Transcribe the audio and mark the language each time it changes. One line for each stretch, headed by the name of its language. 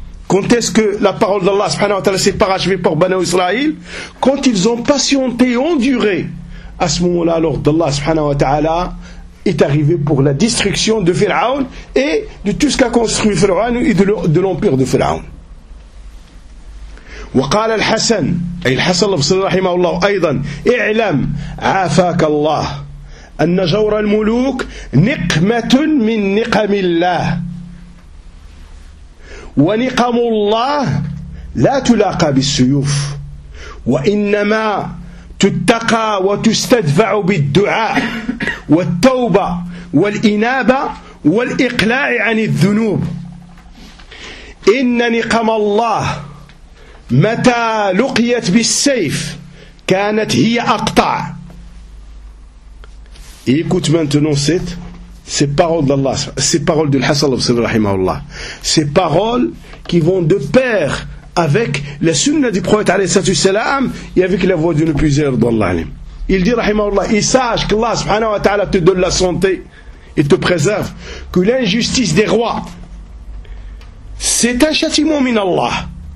French: Quand est-ce que la parole d'Allah subhanahu wa ta'ala s'est parachevée pour Banu Israël? Quand ils ont patienté, enduré, à ce moment-là, l'ordre d'Allah subhanahu wa ta'ala est arrivé pour la destruction de Pharaon et de tout ce qu'a construit Pharaon et de l'empire de Pharaon.
Arabic: وقال الحسن أي الحسن صلى الله عليه وسلم أيضا اعلم عافاك الله أن جور الملوك نقمة من نقم الله ونقم الله لا تلاقى بالسيوف وإنما تتقى وتستدفع بالدعاء والتوبة والإنابة والإقلاع عن الذنوب إن نقم الله متى لقيت بالسيف كانت هي أقطع.
French: Écoute maintenant cette paroles d'Allah, ces paroles du Hassan al-Basri rahimahullah, ces paroles qui vont de pair avec la sunna du prophète alayhi salam et avec la voix d'une puissance d'Allah. Il dit rahimahullah, et sache qu'Allah subhanahu wa ta'ala te donne la santé et te préserve, que l'injustice des rois c'est un châtiment min Allah.